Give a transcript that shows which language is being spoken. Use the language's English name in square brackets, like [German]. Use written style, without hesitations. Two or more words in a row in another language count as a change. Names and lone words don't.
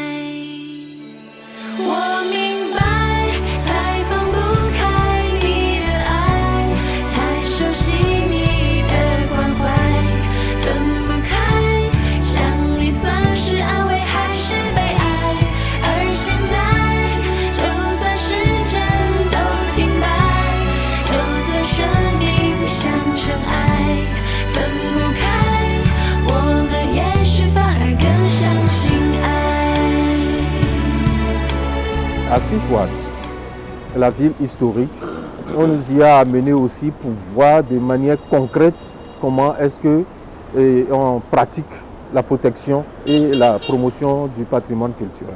[Chinese] 我明白，才放不开你的爱，太熟悉你的关怀，分不开，想你算是安慰还是悲哀？而现在，就算时针都停摆，就算生命像尘埃，分不开，我们也许反而更相信爱。 [French] À Sichuan, la ville historique, on nous y a amené aussi pour voir de manière concrète comment est-ce que on pratique la protection et la promotion du patrimoine culturel.